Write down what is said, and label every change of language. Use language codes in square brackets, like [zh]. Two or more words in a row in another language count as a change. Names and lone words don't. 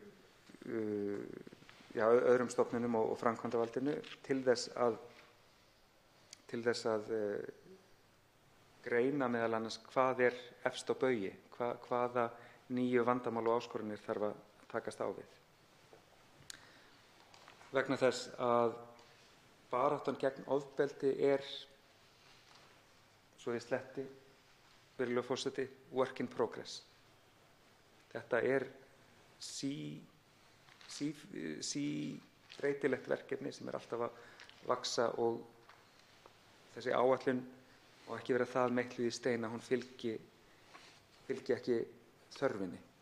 [is] öðrum stofnunum og framkvæmdarvaldinu til þess að greina meðal annars hvað er efst á baugi, hvaða nýju vandamál og áskoranir þarf að takast á við. Vegna þess að baráttan gegn ofbeldi er, svo ég sletti, virðulegur forseti, [en] work in progress. [is] Þetta er breytilegt verkefni sem er alltaf að vaxa og þessi áætlun og ekki vera það meitluð í stein að hún fylgi ekki þörfinni.